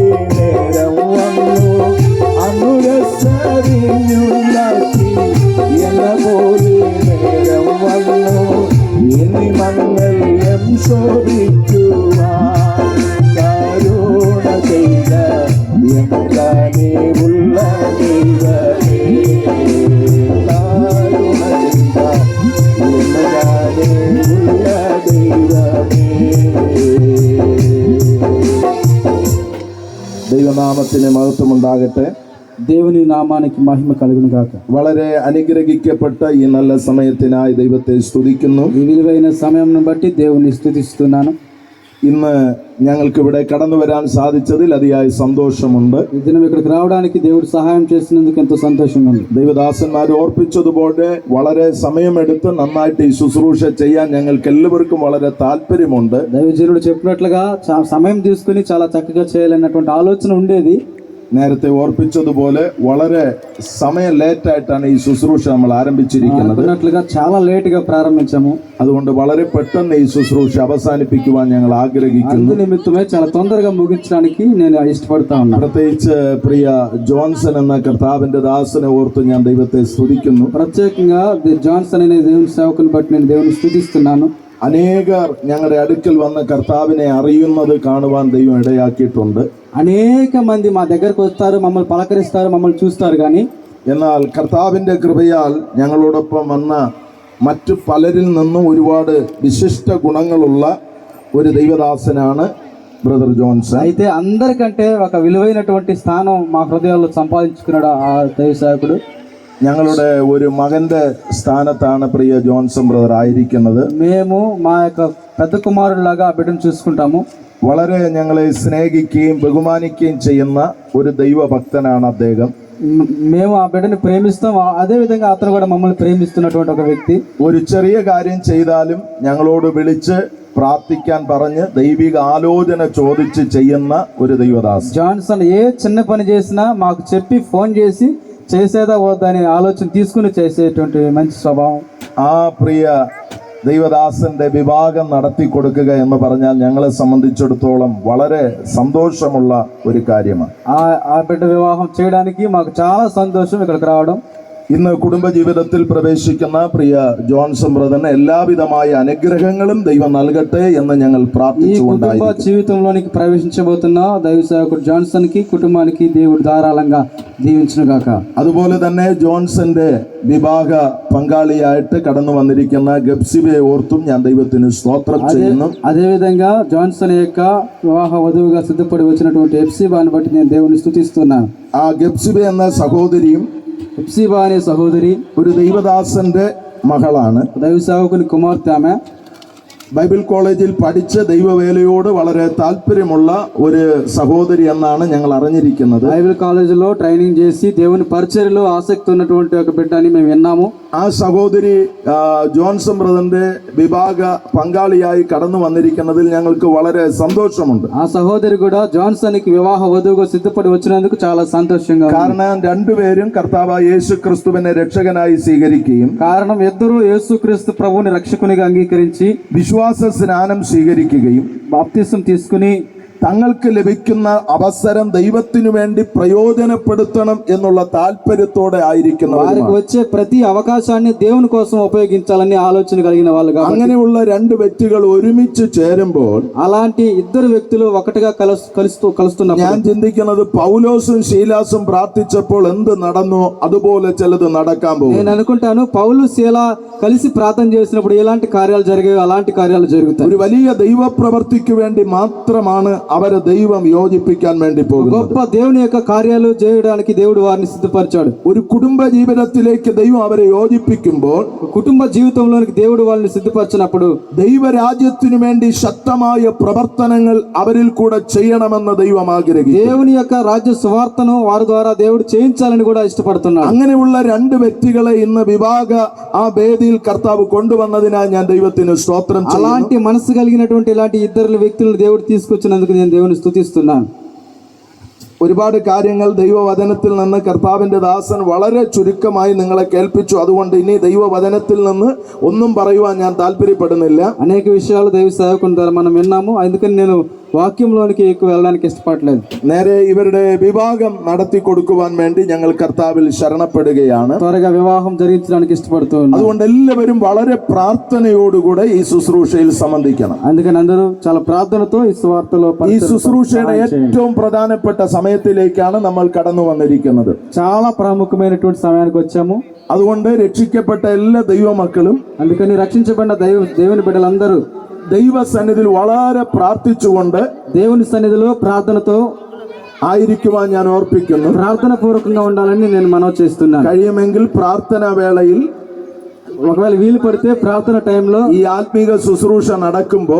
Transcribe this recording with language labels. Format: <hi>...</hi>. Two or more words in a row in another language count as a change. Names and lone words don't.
<ml>നേരം വന്നു അന്നു രസവിയുണ്ടാക്കി എന്ന പോലെ നേരം വന്നു ഇനി മംഗല്യം ശോഭിക്കുവാൻ കരുണ ചെയ്ത കനിവുള്ള ദൈവമേ കരുണ ചെയ്ത കനിവുള്ള ദൈവമേ ദൈവനാമത്തിന് മഹത്വമുണ്ടാകട്ടെ.</ml> <te>దేవుని నామానికి మహిమ కలుగును గాక.</te> <ml>വളരെ അനുഗ്രഹിക്കപ്പെട്ട ഈ നല്ല സമയത്തിനായി ദൈവത്തെ സ്തുതിക്കുന്നു.</ml> <te>ఈ విలువైన సమయంను బట్టి దేవుని స్తుతిస్తున్నాను.</te> <ml>ഇന്ന് ഞങ്ങൾക്ക് ഇവിടെ കടന്നു വരാൻ സാധിച്ചതിൽ അതിയായ സന്തോഷമുണ്ട്.</ml> <te>ఈ దినం ఇక్కడికి రావడానికి దేవుడు సహాయం చేసినందుకు ఎంతో సంతోషంగా ఉంది.</te> <ml>ദൈവദാസന്മാർ ഓർപ്പിച്ചതുപോലെ വളരെ സമയമെടുത്ത് നന്നായിട്ട് ഈ ശുശ്രൂഷ ചെയ്യാൻ ഞങ്ങൾക്ക് എല്ലാവർക്കും വളരെ താല്പര്യമുണ്ട്.</ml> <te>దైవజనుడు చెప్పినట్లుగా సమయం తీసుకుని చాలా చక్కగా చేయాలన్నటువంటి ఆలోచన ఉండేది.</te> <ml>നേരത്തെ ഓർപ്പിച്ചതുപോലെ വളരെ സമയം ലേറ്റായിട്ടാണ് ഈ ശുശ്രൂഷ നമ്മൾ ആരംഭിച്ചിരിക്കുന്നത്.</ml> <te>అనుకున్నట్లుగా చాలా లేట్ గా ప్రారంభించాము.</te> <ml>അതുകൊണ്ട് വളരെ പെട്ടെന്ന് ഈ ശുശ്രൂഷ അവസാനിപ്പിക്കുവാൻ ഞങ്ങൾ ആഗ്രഹിക്കുന്നു.</ml> <te>అందు నిమిత్తమే చాలా తొందరగా ముగించడానికి నేను ఇష్టపడతా ఉన్నాను.</te> <ml>പ്രത്യേകിച്ച് പ്രിയ ജോൺസൺ എന്ന കർത്താവിന്റെ ദാസനെ ഓർത്ത് ഞാൻ ദൈവത്തെ സ്തുതിക്കുന്നു.</ml> <te>ప్రత్యేకంగా జాన్సన్ అనే దేవుని సేవకుని బట్టి నేను దేవుని స్తుతిస్తున్నాను.</te> <ml>അനേകർ ഞങ്ങളുടെ അടുക്കൽ വന്ന കർത്താവിനെ അറിയുന്നത് കാണുവാൻ ദൈവം ഇടയാക്കിയിട്ടുണ്ട്.</ml> <te>అనేక మంది మా దగ్గరకు వస్తారు, మమ్మల్ని పలకరిస్తారు, మమ్మల్ని చూస్తారు. కానీ</te> <ml>എന്നാൽ കർത്താവിന്റെ കൃപയാൽ ഞങ്ങളോടൊപ്പം വന്ന മറ്റു പലരിൽ നിന്നും ഒരുപാട് വിശിഷ്ട ഗുണങ്ങളുള്ള ഒരു ദൈവദാസനാണ് ബ്രദർ ജോൺസൺ.</ml> <te>అయితే అందరికంటే ఒక విలువైనటువంటి స్థానం మా హృదయాల్లో సంపాదించుకున్నాడు ఆ దైవ సేవకుడు.</te> <ml>ഞങ്ങളുടെ ഒരു മകന്റെ സ്ഥാനത്താണ് പ്രിയ ജോൺസൺ ബ്രദർ ആയിരിക്കുന്നത്.</ml> <te>మేము మా యొక్క పెద్ద కుమారులాగా ఆ బిడ్డను చూసుకుంటాము.</te> <ml>വളരെ ഞങ്ങളെ സ്നേഹിക്കുകയും ബഹുമാനിക്കുകയും ചെയ്യുന്ന ഒരു ദൈവഭക്തനാണ് അദ്ദേഹം.</ml> <te>మేము ఆ బిడ్డని ప్రేమిస్తాం, అదే విధంగా అతను కూడా మమ్మల్ని ప్రేమిస్తున్నటువంటి ఒక వ్యక్తి.</te> <ml>ഒരു ചെറിയ കാര്യം ചെയ്താലും ഞങ്ങളോട് വിളിച്ച് പ്രാർത്ഥിക്കാൻ പറഞ്ഞ് ദൈവിക ആലോചന ചോദിച്ച് ചെയ്യുന്ന ഒരു ദൈവദാസൻ.</ml> <te>జాన్సన్ ఏ చిన్న పని చేసినా మాకు చెప్పి ఫోన్ చేసి చేసేదా వద్దా అనే ఆలోచన తీసుకుని చేసేటువంటి మంచి స్వభావం.</te> <ml>ആ പ്രിയ ദൈവദാസന്റെ വിവാഹം നടത്തി കൊടുക്കുക എന്ന് പറഞ്ഞാൽ ഞങ്ങളെ സംബന്ധിച്ചിടത്തോളം വളരെ സന്തോഷമുള്ള ഒരു കാര്യമാണ്.</ml> <te>ఆ బిడ్డ వివాహం చేయడానికి మాకు చాలా సంతోషం ఇక్కడికి రావడం.</te> <ml>ഇന്ന് കുടുംബജീവിതത്തിൽ പ്രവേശിക്കുന്ന പ്രിയ ജോൺസൺ ബ്രദറിന് എല്ലാവിധമായ അനുഗ്രഹങ്ങളും ദൈവം നൽകട്ടെ എന്ന് ഞങ്ങൾ</ml> <te>ఈ కుటుంబ</te> <ml>പ്രാർത്ഥിച്ചുകൊണ്ടായിരിക്കും.</ml> <te>జీవితంలోనికి ప్రవేశించబోతున్న దైవ సేవకుడు జాన్సన్ కి కుటుంబానికి దేవుడు ధారాళంగా దీవించును గాక.</te> <ml>അതുപോലെ തന്നെ ജോൺസന്റെ വിവാഹ പങ്കാളിയായിട്ട് കടന്നു വന്നിരിക്കുന്ന ഗബ്സിബയെ ഓർത്തും ഞാൻ ദൈവത്തിന് സ്തോത്രം ചെയ്യുന്നു.</ml> <te>అదే విధంగా జాన్సన్ యొక్క వివాహ వధువుగా సిద్ధపడి వచ్చినటువంటి ఎప్సిబాని బట్టి నేను దేవుని స్తుతిస్తున్నాను.</te> <ml>ആ ഗബ്സിബ എന്ന സഹോദരിയും</ml> <te>ఎప్సిబా అనే సహోదరి</te> <ml>ഒരു ദൈവദാസന്റെ മകളാണ്.</ml> <te>దైవ సేవకుని కుమార్తె. ఆమె</te> <en>Bible college</en> <ml>പഠിച്ച് ദൈവവേലയോട് വളരെ താല്പര്യമുള്ള ഒരു സഹോദരി എന്നാണ് ഞങ്ങൾ അറിഞ്ഞിരിക്കുന്നത്.</ml> <en>Bible college</en> <te>ట్రైనింగ్ చేసి దేవుని పరిచర్యలో ఆసక్తి ఉన్నటువంటి ఒక బిడ్డ అని మేము విన్నాము.</te> <ml>ആ സഹോദരി ജോൺസൺ ബ്രദറിന്റെ വിവാഹ പങ്കാളിയായി കടന്നു വന്നിരിക്കുന്നതിൽ ഞങ്ങൾക്ക് വളരെ സന്തോഷമുണ്ട്.</ml> <te>ఆ సహోదరి కూడా జాన్సన్ కి వివాహ వధువుగా సిద్ధపడి వచ్చినందుకు చాలా సంతోషంగా ఉంది.</te> <ml>കാരണം രണ്ടുപേരും കർത്താവായ യേശു ക്രിസ്തുവിനെ രക്ഷകനായി സ്വീകരിക്കുകയും</ml> <te>కారణం ఇద్దరు యేసుక్రీస్తు ప్రభువుని రక్షకునిగా అంగీకరించి</te> <ml>വിശ്വാസ സ്നാനം സ്വീകരിക്കുകയും</ml> <te>బాప్తిసం తీసుకుని</te> <ml>തങ്ങൾക്ക് ലഭിക്കുന്ന അവസരം ദൈവത്തിനു വേണ്ടി പ്രയോജനപ്പെടുത്തണം എന്നുള്ള താല്പര്യത്തോടെ</ml> <te>వారికి</te> <ml>ആയിരിക്കുന്നവരുമാണ്.</ml> <te>వచ్చే ప్రతి అవకాశాన్ని దేవుని కోసం ఉపయోగించాలని ఆలోచన కలిగిన వాళ్ళు కాబట్టి</te> <ml>അങ്ങനെയുള്ള രണ്ട് വ്യക്തികൾ ഒരുമിച്ച് ചേരുമ്പോൾ</ml> <te>అలాంటి ఇద్దరు వ్యక్తులు ఒకటిగా కలుస్తున్నప్పుడు</te> <ml>ഞാൻ ചിന്തിക്കുന്നത് പൗലോസും ശീലാസും പ്രാർത്ഥിച്ചപ്പോൾ എന്ത് നടന്നോ അതുപോലെ ചിലത് നടക്കാൻ പോകും.</ml> <te>నేను అనుకుంటాను పౌలు శీల కలిసి ప్రార్థన చేసినప్పుడు ఎలాంటి కార్యాలు జరిగాయో అలాంటి కార్యాలు జరుగుతాయి.</te> <ml>ഒരു വലിയ ദൈവപ്രവർത്തിക്ക് വേണ്ടി മാത്രമാണ് അവരെ ദൈവം യോജിപ്പിക്കാൻ വേണ്ടി പോകുന്നത്.</ml> <te>గొప్ప దేవుని యొక్క కార్యాలు చేయడానికి దేవుడు వారిని సిద్ధపరిచాడు.</te> <ml>ഒരു കുടുംബ ജീവിതത്തിലേക്ക് ദൈവം അവരെ യോജിപ്പിക്കുമ്പോൾ,</ml> <te>కుటుంబ జీవితంలోనికి దేవుడు వాళ్ళని సిద్ధపరిచినప్పుడు</te> <ml>ദൈവരാജ്യത്തിനു വേണ്ടി ശക്തമായ പ്രവർത്തനങ്ങൾ അവരിൽ കൂടെ ചെയ്യണമെന്ന് ദൈവം ആഗ്രഹിക്കുന്നു.</ml> <te>దేవుని యొక్క రాజ్య సువార్తను వారి ద్వారా దేవుడు చేయించాలని కూడా ఇష్టపడుతున్నాడు.</te> <ml>അങ്ങനെയുള്ള രണ്ട് വ്യക്തികളെ ഇന്ന് വിവാഹ ആ വേദിയിൽ കർത്താവ് കൊണ്ടുവന്നതിനായി ഞാൻ ദൈവത്തിന് സ്തോത്രം ചെയ്യുന്നു.</ml> <te>అలాంటి మనసు కలిగినటువంటి ఇలాంటి ఇద్దరు వ్యక్తులను దేవుడు తీసుకొచ్చినందుకు నేను దేవుని స్తుతిస్తున్నాను.</te> <ml>ഒരുപാട് കാര്യങ്ങൾ ദൈവവചനത്തിൽ നിന്ന് കർത്താവിന്റെ ദാസൻ വളരെ ചുരുക്കമായി നിങ്ങളെ കേൾപ്പിച്ചു. അതുകൊണ്ട് ഇനി ദൈവവചനത്തിൽ നിന്ന് ഒന്നും പറയുവാൻ ഞാൻ താല്പര്യപ്പെടുന്നില്ല.</ml> <te>అనేక విషయాలు దైవ సేవకుని ద్వారా మనం విన్నాము. అందుకని నేను వాక్యంలోనికి ఎక్కువ వెళ్ళడానికి ఇష్టపడలేదు.</te> <ml>നേരെ ഇവരുടെ വിവാഹം നടത്തി കൊടുക്കുവാൻ വേണ്ടി ഞങ്ങൾ കർത്താവിൽ ശരണപ്പെടുകയാണ്.</ml> <te>త్వరగా వివాహం జరిగించడానికి ఇష్టపడుతున్నాను.</te> <ml>അതുകൊണ്ട് എല്ലാവരും വളരെ പ്രാർത്ഥനയോടുകൂടെ ഈ ശുശ്രൂഷയിൽ സംബന്ധിക്കണം.</ml> <te>అందుకని అందరూ చాలా ప్రార్థనతో ఈ సువార్తలో</te> <ml>ഈ ശുശ്രൂഷയുടെ ഏറ്റവും പ്രധാനപ്പെട്ട സമയത്തിലേക്കാണ് നമ്മൾ കടന്നു വന്നിരിക്കുന്നത്.</ml> <te>చాలా ప్రాముఖ్యమైనటువంటి సమయానికి వచ్చాము.</te> <ml>അതുകൊണ്ട് രക്ഷിക്കപ്പെട്ട എല്ലാ ദൈവമക്കളും,</ml> <te>అందుకని రక్షించబడిన దేవుని బిడ్డలందరూ</te> <ml>ദൈവസന്നിധിയിൽ വളരെ പ്രാർത്ഥിച്ചുകൊണ്ട്</ml> <te>దేవుని సన్నిధిలో ప్రార్థనతో</te> <ml>ആയിരിക്കുവാൻ ഞാൻ ഓർപ്പിക്കുന്നു.</ml> <te>ప్రార్థన పూర్వకంగా ఉండాలని నేను మనవి చేస్తున్నాను.</te> <ml>കഴിയുമെങ്കിൽ പ്രാർത്ഥനാ വേളയിൽ,</ml> <te>ఒకవేళ వీలు పడితే ప్రార్థన టైంలో</te> <ml>ഈ ആത്മീക ശുശ്രൂഷ നടക്കുമ്പോൾ</ml>